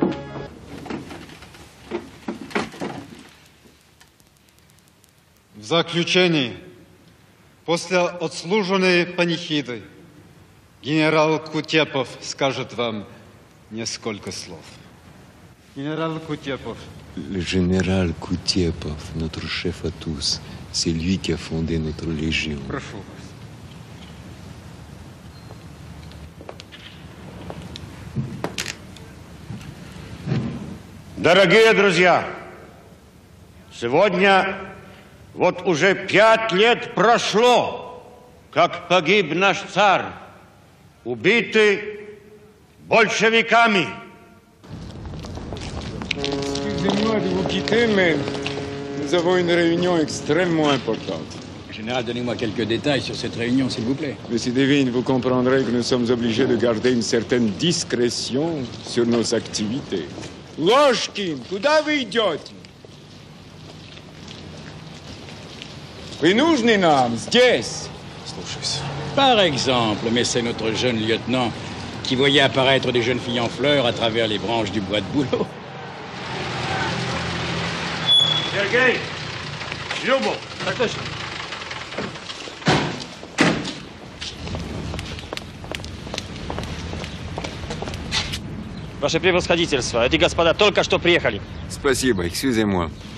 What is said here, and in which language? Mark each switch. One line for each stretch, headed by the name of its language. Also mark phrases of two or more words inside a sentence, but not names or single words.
Russian: В заключение, после отслуженной панихиды, генерал Кутепов скажет вам несколько слов. Генерал Кутепов.
French: Le général Koutiepov, notre chef à tous, c'est lui qui a fondé notre légion.
Russian: Прошу вас. Дорогие друзья, сегодня вот уже 5 лет прошло, как погиб наш царь, убитый большевиками.
French: Excusez-moi de vous quitter, mais nous avons une réunion extrêmement importante. Général, donnez-moi quelques détails sur cette réunion, s'il vous plaît. Monsieur Devine, vous comprendrez que nous sommes obligés de garder une certaine discrétion sur nos activités.
Russian: Ложкин, куда вы идете? Вы нужны нам здесь. Слушаюсь.
French: Par exemple, mais c'est notre jeune lieutenant qui voyait apparaître des jeunes filles en fleurs à travers les branches du bois de bouleau.
Russian: Сергей, Любов, так точно. Ваше превосходительство, эти господа только что приехали. Спасибо,
French: excusez-moi.